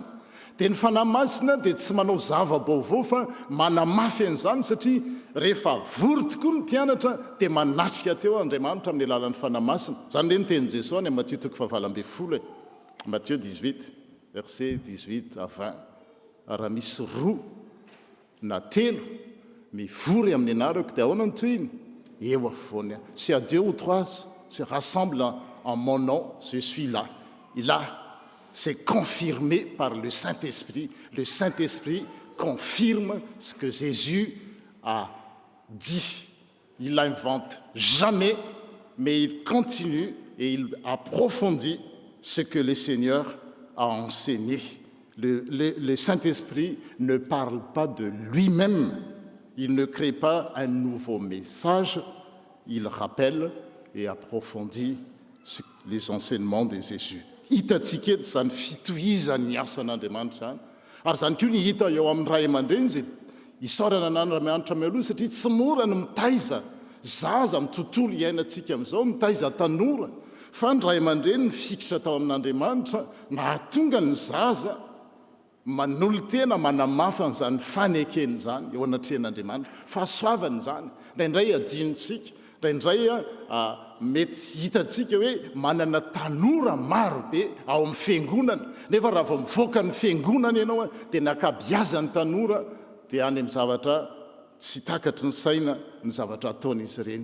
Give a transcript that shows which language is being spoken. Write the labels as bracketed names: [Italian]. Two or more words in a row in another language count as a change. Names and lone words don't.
[Malagasy] Dia ny fanahy masina dia tsy manao zava-baovao fa manamafy an'izany satria rehefa vory tokoa ny mpianatra dia manatrika teo Andriamanitra amin'ny alalan'ny fanahy masina. Zany le ny teny Jesosy any Matthieu 12, Matthieu 18, [French] verset 18 à 20. [Malagasy] Raha misy roa na telo mivory amin'ny anarako dia ahoana ny toyiny? Eo afovoany. [French] Si à 2 ou 3 se rassemblent en mon nom, je suis là. Et là, c'est confirmé par le Saint-Esprit. Le Saint-Esprit confirme ce que Jésus a dit. Il n'invente jamais, mais il continue et il approfondit ce que le Seigneur a enseigné. Le Saint-Esprit ne parle pas de lui-même. Il ne crée pas un nouveau message. Il rappelle et approfondit les enseignements de Jésus. [Malagasy] hitantsika eto zany fitohizany asan'Andriamanitra zany ary zany koa ny hita eo amin'ny ray aman-dreny zay isaorana n'Andriamanitra mialoha satria tsy mora ny mitaiza zaza amin'ny tontolo iainantsika amin'izao mitaiza tanora fa ny ray aman-dreny ny fikitra tao amin'Andriamanitra mahatonga ny zaza manolo tena manamafana zany fanekeny zany eo anatrehan'Andriamanitra fahasoavany zany indraindray adinontsika indraindray mety hitantsika hoe manana tanora maro be ao amin'ny fiangonana nefa raha vao mivoaka ny fiangonana ianao dia nakabiazany tanora dia any amin'ny zavatra tsy takatry ny saina ny zavatra ataon'izy ireny.